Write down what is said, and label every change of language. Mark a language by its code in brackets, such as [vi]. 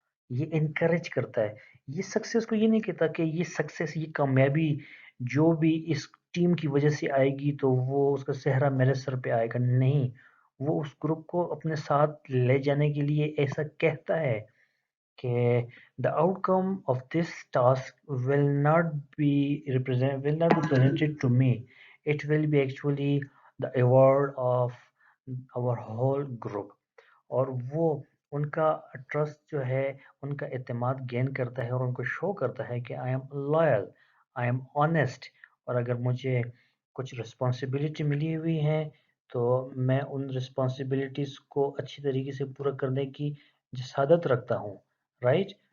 [hi] ये इनकरेज करता है। ये सक्सेस को ये नहीं कहता कि ये सक्सेस, ये कामयाबी जो भी इस टीम की वजह से आएगी तो वो उसका सेहरा मेरे सर पे आएगा, नहीं। वो उस ग्रुप को अपने साथ ले जाने के लिए ऐसा कहता है कि [en] the outcome of this task will not be presented to me. It will be actually the award of our whole group. [hi] और वो उनका ट्रस्ट जो है, उनका एतमाद गेन करता है और उनको शो करता है कि [en] I am loyal, I am honest, [hi] और अगर मुझे कुछ रिस्पॉन्सिबिलिटी मिली हुई है तो मैं उन रिस्पॉन्सिबिलिटीज़ को अच्छी तरीके से पूरा करने की जसादत रखता हूँ, राइट?